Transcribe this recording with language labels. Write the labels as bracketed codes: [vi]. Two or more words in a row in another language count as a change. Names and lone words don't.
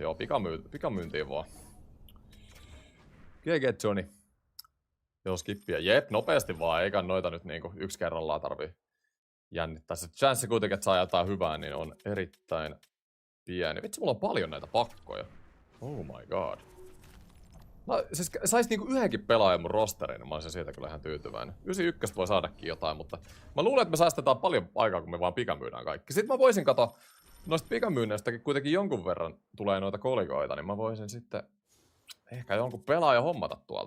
[fi] Joo, pikamyyntiin vaan. GG Johnny. Joo, skippiä. Jep, nopeasti vaan. Eikä noita nyt niinku 1 kerrallaan tarvii jännittää. Se chance kuitenkin, että saa jotain hyvää, niin on erittäin pieni. Vitsi, mulla on paljon näitä pakkoja. [en] Oh my god. [fi] Siis sais niinku yhdenkin pelaajan mun rosteriin, niin mä olisin siitä kyllä ihan tyytyväinen. 91 voi saadakin jotain, mutta mä luulen, että me säästetään paljon aikaa, kun me vaan pikamyydään kaikki. Sitten mä voisin noista pikamyynneistäkin kuitenkin jonkun verran tulee noita kolikoita, niin mä voisin sitten ehkä jonkun pelaajan hommata tuolta.